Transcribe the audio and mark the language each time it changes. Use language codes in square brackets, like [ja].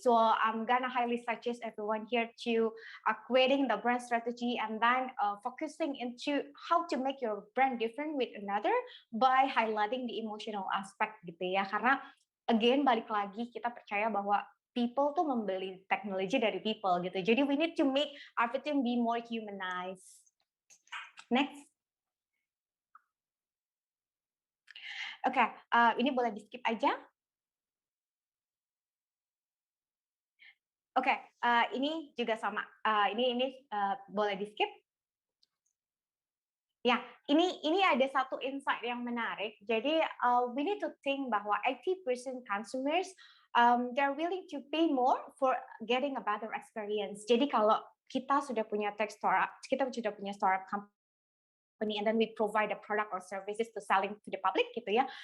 [en] So I'm gonna highly suggest everyone here to creating the brand strategy and then focusing into how to make your brand different with another by highlighting the emotional aspect gitu ya. [id] Karena again balik lagi kita percaya bahwa people tuh membeli teknologi dari people gitu. [en] Jadi we need to make everything be more humanized. Next. [id] Oke, ini boleh di skip aja. Oke, ini juga sama. Ini boleh di skip. Ya, ini ada satu insight yang menarik. Jadi [en] we need to think [id] bahwa [en] 80% consumers they're willing to pay more for getting a better experience. [id] Jadi kalau kita sudah punya tech startup, kita sudah punya startup company, [en] and then we provide a product or services to selling to the public [id] gitu ya.